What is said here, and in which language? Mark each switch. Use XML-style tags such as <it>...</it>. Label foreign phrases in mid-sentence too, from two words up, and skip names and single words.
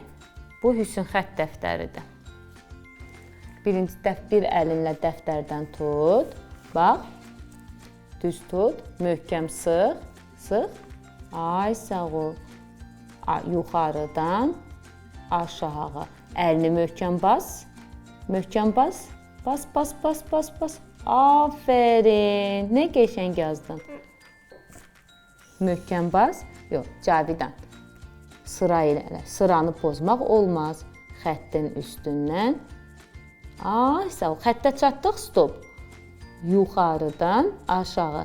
<az>Bu Hüsn xətt dəftəridir. Bir əlinlə dəftərdən tut. Bax, düz tut, möhkəm sıx, sıx. Ay sağ ol. Yuxarıdan aşağı. Əlini möhkəm bas. Möhkəm bas. Bas, bas, bas, bas, bas. Afərin. Nə qəşəng yazdın. Möhkəm bas. Yox, Cavidan. Sıra ilə. Sıranı pozmaq olmaz. Xəttin üstündən. Ay sağ ol. Xəttə çatdıq, stop. Yuxarıdan aşağı.</az>